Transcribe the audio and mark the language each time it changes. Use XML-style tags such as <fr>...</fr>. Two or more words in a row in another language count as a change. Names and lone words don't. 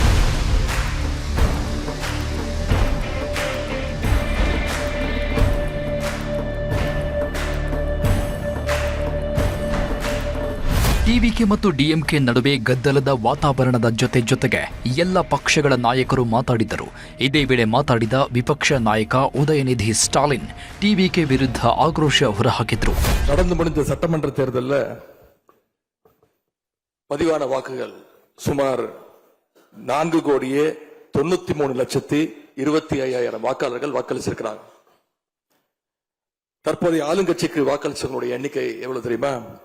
<kn>ಟಿವಿಕೆ ಮತ್ತು ಡಿಎಂಕೆ ನಡುವೆ ಗದ್ದಲದ ವಾತಾವರಣದ ಜೊತೆಗೆ ಎಲ್ಲ ಪಕ್ಷಗಳ ನಾಯಕರು ಮಾತಾಡಿದರು. ಇದೇ ವೇಳೆ ಮಾತಾಡಿದ ವಿಪಕ್ಷ ನಾಯಕ ಉದಯನಿಧಿ ಸ್ಟಾಲಿನ್ ಟಿವಿಕೆ ವಿರುದ್ಧ ಆಕ್ರೋಶ ಹೊರಹಾಕಿದ್ರು.</kn> <ta>நடந்து முடிந்த சட்டமன்ற தேர்தலில் பதிவான வாக்குகள் சுமார் 4,93,25,000 வாக்காளர்கள் வாக்களிச்சிருக்கிறாங்க. தற்போதைய ஆளுங்கட்சிக்கு வாக்களிச்சவங்களுடைய எண்ணிக்கை எவ்வளவு தெரியுமா?</ta>